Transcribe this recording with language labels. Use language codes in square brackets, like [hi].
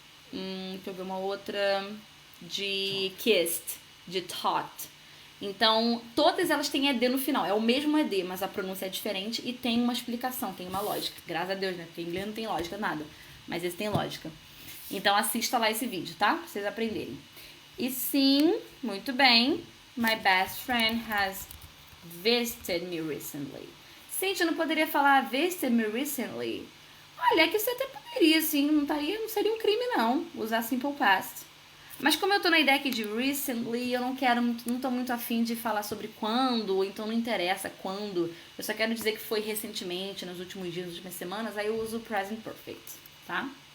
[pt] deixa eu ver uma outra... de kissed, de taught. Então, todas elas têm ED no final. É o mesmo ED, mas a pronúncia é diferente e tem uma explicação, tem uma lógica. Graças a Deus, né? Porque em inglês não tem lógica, nada. Mas esse tem lógica. Então, assista lá esse vídeo, tá? Pra vocês aprenderem. E sim, muito bem. [en] My best friend has visited me recently. [pt] Cintia, não poderia falar [en] visited me recently? [pt] Olha, é que você até poderia, sim. Não seria um crime, não. Usar simple past. Mas como eu tô na ideia aqui de recently, eu não tô muito afim de falar sobre quando, então não interessa quando. Eu só quero dizer que foi recentemente, nos últimos dias, nas últimas semanas, aí eu uso o present perfect, tá?